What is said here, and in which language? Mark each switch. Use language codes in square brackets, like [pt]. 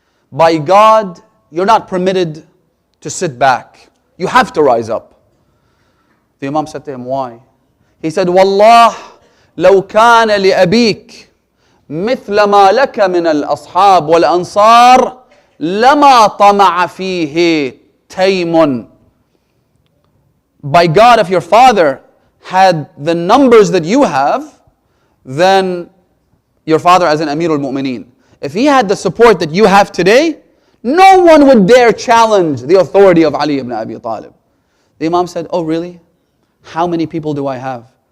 [en] By God, you're not permitted to sit back. You have to rise up. The Imam said to him, why? He said, [ar] Wallah, law kana li abik مثل ما لك من الأصحاب والأنصار لما طمع فيه تيم. [en] By God, if your father had the numbers that you have, then your father as an Amir al-Mu'mineen, if he had the support that you have today, no one would dare challenge the authority of Ali ibn Abi Talib. The Imam said, oh really? How many people do I have?